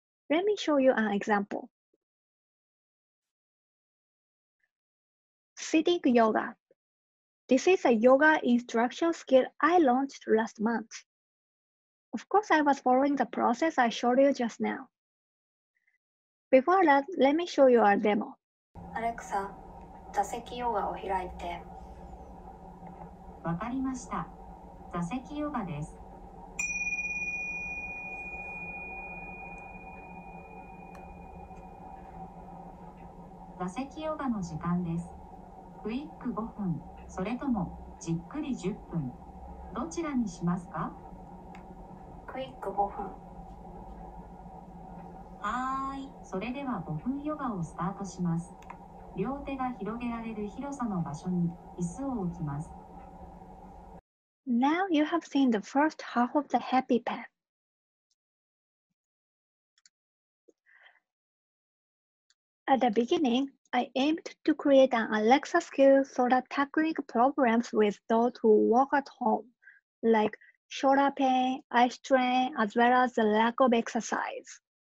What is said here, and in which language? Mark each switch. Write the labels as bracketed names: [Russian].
[English] Let me show you an example. Sitting yoga. This is a yoga instruction skill I launched last month. Of course, I was following the process I showed you just now. Before that, let me show you a demo. [Japanese] Alexa、座席ヨガを開いて。わかりました。座席ヨガです。座席ヨガの時間です。クイック5分、それともじっくり10分。どちらにしますか？クイック5分。はーい、それでは5分ヨガをスタートします。両手が広げられる広さの場所に椅子を置きます。 [English] Now you have seen the first half of the happy path. At the beginning, I aimed to create an Alexa skill so that tackling problems with those who work at home, like shoulder pain, eye strain, as well as the lack of exercise.